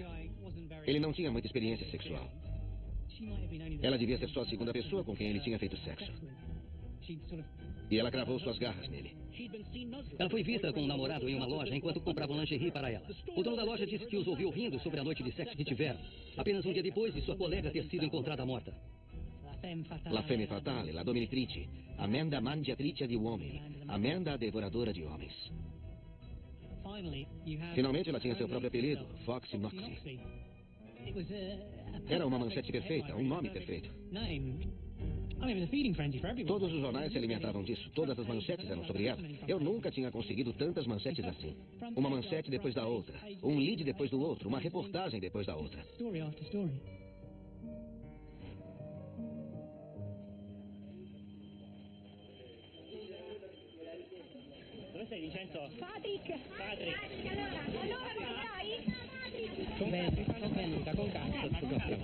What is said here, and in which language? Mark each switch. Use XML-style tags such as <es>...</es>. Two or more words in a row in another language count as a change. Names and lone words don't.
<pt>Ele não tinha muita experiência sexual. Ela devia ser só a segunda pessoa com quem ele tinha feito sexo. E ela cravou suas garras nele. Ela foi vista com um namorado em uma loja enquanto compravam lingerie para ela. O dono da loja disse que os ouviu rindo sobre a noite de sexo que tiveram, apenas um dia depois de sua colega ter sido encontrada morta.</pt> <fr>La femme fatale,</fr> <it>la dominatrice, Amanda mangiatrice di uomini,</it> <pt>Amanda a devoradora de homens. Finalmente ela tinha seu próprio apelido, Foxy Moxie. Era uma manchete perfeita, um nome perfeito. Todos os jornais se alimentavam disso, todas as manchetes eram sobre ela. Eu nunca tinha conseguido tantas manchetes assim. Uma manchete depois da outra, um lead depois do outro, uma reportagem depois da outra.</pt> <it>Dove sei, Vincenzo? Patrick! Allora come stai? Bene, Luca, con cazzo.</it>